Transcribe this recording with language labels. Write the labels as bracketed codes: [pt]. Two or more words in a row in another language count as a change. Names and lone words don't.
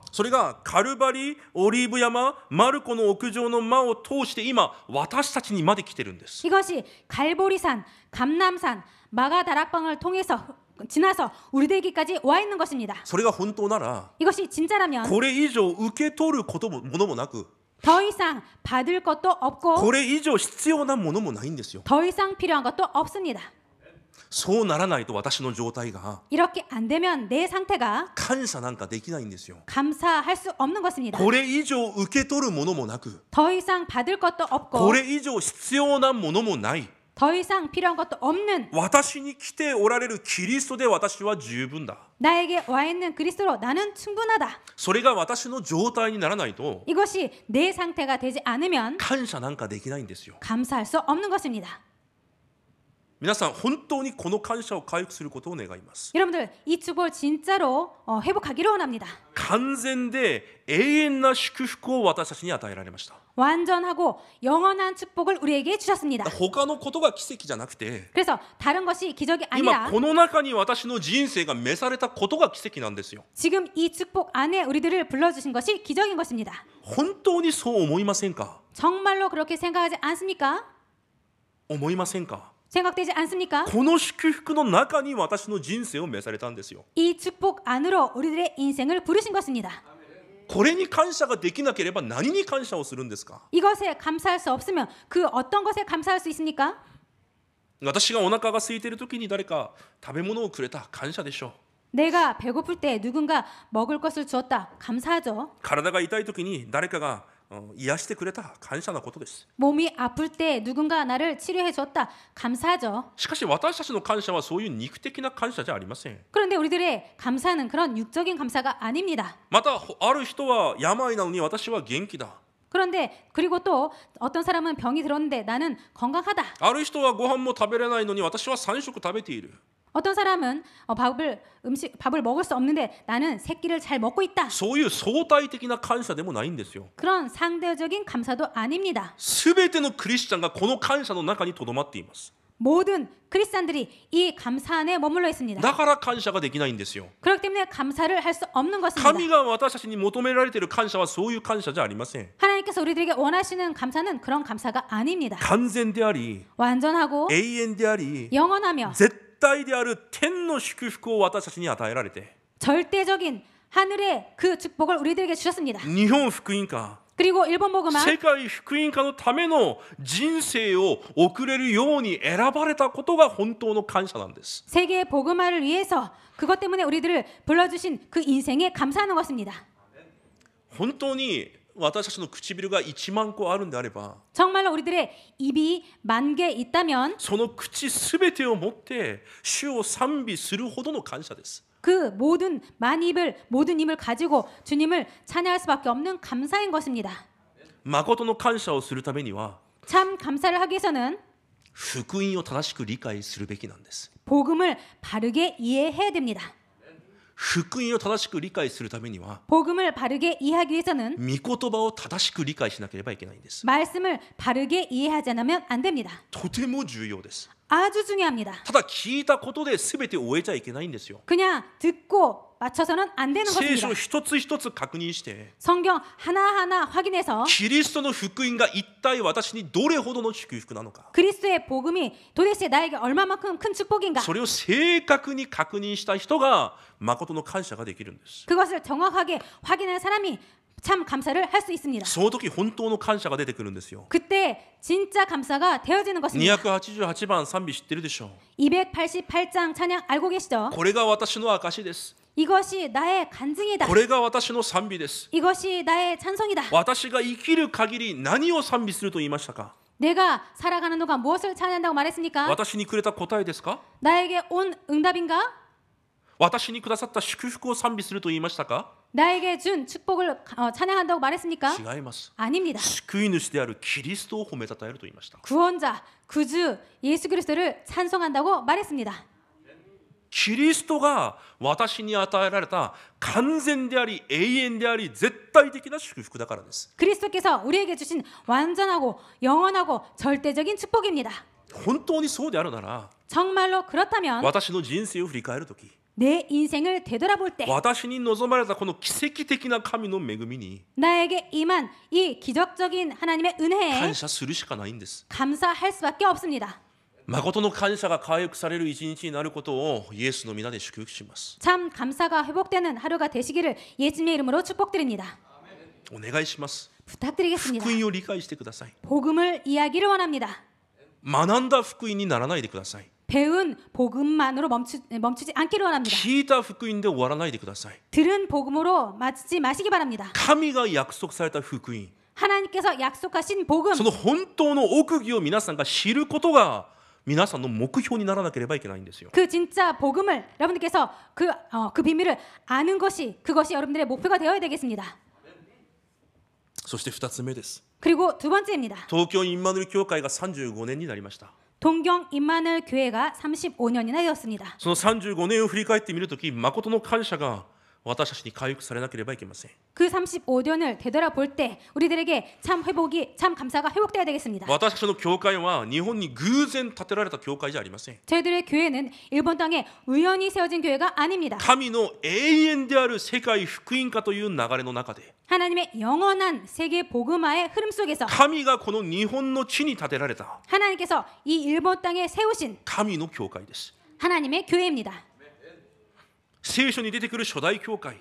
[ja] それがカルバリー、オリーブ山、マルコの屋上の間を通して今私たちにまで来てるんです。 [ko] 이것이 갈보리산, 감람산, 마가다락방을 통해서 지나서 우리들에게까지 와 있는 것입니다. [ja] それが本当なら [ko] 이것이 진짜라면 [ja] これ以上受け取ることもものもなく [ko] 더 이상 받을 것도 [ja] こ [ko] 없고 [ja] れ以上必要なものもないんですよ。 [ko] 더 이상 필요한 것도 없습니다. [ja] そうならないと私の状態が [ko] 이렇게 안 되면 내 상태가 [ja] 感謝なんかできないんですよ。 [ko] 감사할 수 없는 것입니다. [ja] これ以上受け取るものもなく [ko] 더 이상 받을 것도 [ja] こ [ko] 없고 [ja] れ以上必要なものもない [ko] 더 이상 필요한 것도 없는 [ja] 私に来ておられるキリストで私は十分だ。 [ko] 나에게 와 있는 그리스도로 나는 충분하다. [ja] それが私の状態にならないと [ko] 이것이 내 상태가 되지 않으면 [ja] 感謝なんかできないんですよ。 [ko] 감사할 수 없는 것입니다. [ja] 皆さん本当にこの感謝を回復することを願います。 [ko] 여러분들 이 축복을 진짜로 회복하기를 원합니다. [ja] 完全で永遠な祝福を私たちに与えられました。 [ko] 완전하고 영원한 축복을 우리에게 주셨습니다. [ja] 他のことが奇跡じゃなくて [ko] 그래서 다른 것이 기적이 [ja] 今 [ko] 아니라 [ja] この中に私の人生が召されたことが奇跡なんですよ。 [ko] 지금 이 축복 안에 우리들을 불러주신 것이 기적인 것입니다. [ja] 本当にそう思いませんか？ [ko] 정말로 그렇게 생각하지 않습니까? [ja] 思いませんか？ [ko] 생각되지 않습니까? [ja] この祝福の中に私の人生を召されたんですよ。 [ko] 이 축복 안으로 우리들의 인생을 부르신 것입니다. [ja] これに感謝ができなければ何に感謝をするんですか？ [ko] 이것에 감사할 수 없으면 그 어떤 것에 감사할 수 있습니까? [ja] 私がお腹が空いている時に誰か食べ物をくれた感謝でしょう。 [ko] 내가 배고플 때 누군가 먹을 것을 주었다. 감사하죠. [ja] 体が痛い時に誰かが癒してくれた感謝なことです。 [ko] 몸이 아플 때 누군가 나를 치료해 줬다. 감사하죠. [ja] しかし私たちの感謝はそういう肉的な感謝じゃありません。 [ko] 그런데 우리들의 감사는 그런 육적인 감사가 아닙니다. [ja] またある人は病なのに私は元気だ。 [ko] 그런데 그리고 또 어떤 사람은 병이 들었는데 나는 건강하다. [ja] ある人はご飯も食べれないのに私は3食食べている。 [ko] 어떤 사람은 밥을 먹을 수 없는데 나는 세 끼를 잘 먹고 있다. [ja] そういう相対的な感謝でもないんですよ。 [ko] 그런 상대적인 감사도 아닙니다. [ja] すべてのクリスチャンがこの感謝の中にとどまっています。 [ko] 모든 크리스찬들이 이 감사 안에 머물러 있습니다. [ja] だから感謝ができないんですよ。 [ko] 그렇기 때문에 감사를 할 수 없는 것입니다. [ja] 神が私たちに求められている感謝はそういう感謝じゃありません。 [ko] 하나님께서 우리들에게 원하시는 감사는 그런 감사가 아닙니다. [ja] 完全であり、 [ko] 완전하고 [ja] 永遠であり、 [ko] 영원하며 [ja] 絶対である天の祝福を私たちに与えられて、 [ko] 절대적인 하늘의 그 축복을 우리들에게 주셨습니다. [ja] 日本福音化、 [ko] 그리고 일본 복음화 [ja] 世界福音化のための人生を送れるように選ばれたことが本当の感謝なんです。 [ko] 세계 복음화를 위해서 그것 때문에 우리들을 불러주신 그 인생에 감사하는 것입니다. [ja] 本当に私たちの唇が1万個あるんであれば、 [ko] 정말로 우리들의 입이 10,000개 있다면 [ja] その口すべてをもって主を賛美するほどの感謝です。 [ko] 그 모든 입을 가지고 주님을 찬양할 수밖에 없는 감사인 것입니다. [ja] 誠の感謝をするためには [ko] 참 감사를 하기 위해서는 [ja] 福音を正しく理解するべきなんです。 [ko] 복음을 바르게 이해해야 됩니다. [ja] 福音を正しく理解するためには [ko] 복음을 바르게 이해하기 위해서는 [ja] 御言葉を正しく理解しなければいけないんです。 [ko] 말씀을 바르게 이해하지 않으면 안 됩니다. [ja] とても重要です。 [ko] 아주 중요합니다. [ja] ただ聞いたことで全て終えちゃいけないんですよ。 [ko] 그냥 듣고 맞춰서는 안 되는 [ja] 聖 [ko] 것입니다. [ja] 書一つ一つ確認して [ko] 성경 하나하나 확인해서 [ja] キリストの福音が一体私にどれほどの祝福なのか、 [ko] 그리스도의 복음이 도대체 나에게 얼마만큼 큰 축복인가? [ja] それを正確に確認した人が誠の感謝ができるんです。 [ko] 그것을 정확하게 확인한 사람이 참 감사를 할 수 있습니다. [ja] その時本当の感謝が出てくるんですよ。 [ko] 그때 진짜 감사가 되어지는 것입니다. [ja] 288 番賛美知ってるでしょう。 [ko] 288장 찬양 알고 계시죠? [ja] これが私の証です。 [ko] 이것이 나의 간증이다. [ja] これが私の賛美です。 [ko] 이것이 나의 찬송이다. [ja] 私が生きる限り何を賛美すると言いましたか？ [ko] 내가 살아가는 동안 무엇을 찬양한다고 말했습니까? [ja] 私にくれた答えですか？ [ko] 나에게 온 응답인가? [ja] 私にくださった祝福を賛美すると言いましたか？ [ko] 나에게 준 축복을 찬양한다고 말했습니까? [ja] 違います。 [ko] 아닙니다. [ja] 救い主であるキリストを褒めたたえると言いました。 [ko] 구원자, 구주 예수 그리스도를 찬송한다고 말했습니다. [ja] キリストが私に与えられた完全であり永遠であり絶対的な祝福だからです。 [ko] 그리스도께서 우리에게 주신 완전하고 영원하고 절대적인 축복입니다. [ja] 本当にそうであるなら [ko] 정말로 그렇다면 [ja] 私の人生を振り返るとき、 [ko] 내 인생을 되돌아볼 때 [ja] 私に望まれたこの奇跡的な神の恵みに [ko] 나에게 임한 이 기적적인 하나님의 은혜에 [ja] 感謝するしかないんです。 [ko] 감사할 수밖에 없습니다. [ja] 誠の感謝が回復される一日になることをイエスの皆で祝福します。 [ko] 참 감사가 회복되는 하루가 되시기를 예수님의 이름으로 축복드립니다. [ja] お願いします。 [ko] 부탁드리겠습니다. [ja] 福音を理解してください。 [ko] 복음을 이야기를 원합니다. [ja] 学んだ福音にならないでください。 [ko] 배운 복음만으로 멈추지 않기를 원합니다. [ja] 聞いた福音で終わらないでください。 [ko] 들은 복음으로 마치지 마시기 바랍니다. [ja] 神が約束された福音、 [ko] 하나님께서 약속하신 복음, [ja] その本当の奥義を皆さんが知ることが皆さんの目標にならなければいけないんですよ。 [ko] 그 진짜 복음을 여러분들께서 그 비밀을 아는 것이 그것이 여러분들의 목표가 되어야 되겠습니다. [ja] そして2つ目です。 [ko] 그리고 두 번째입니다. [ja] 東京インマヌエル教会が35年になりました。 [ko] 동경 임마누엘 교회가 35년이나 되었습니다. [ja] その35年を振り返ってみるとき、誠の感謝が私たちに回復されなければいけません。 [ko] 그 35년을 되돌아볼 때 우리들에게 참 회복이 참 감사가 회복되어야 되겠습니다. [ja] 私たちの教会は日本に偶然建てられた教会じゃありません。 [ko] 저희들의 교회는 일본 땅에 우연히 세워진 교회가 아닙니다. [ja] 神の永遠である世界福音化という流れの中で、 [ko] 하나님의 영원한 세계 복음화의 흐름 속에서 [ja] 神がこの日本の地に建てられた [ko] 하나님께서 이 일본 땅에 세우신 [ja] 神の教会です。 [ko] 하나님의 교회입니다. [ja] 聖書に出てくる初代教会、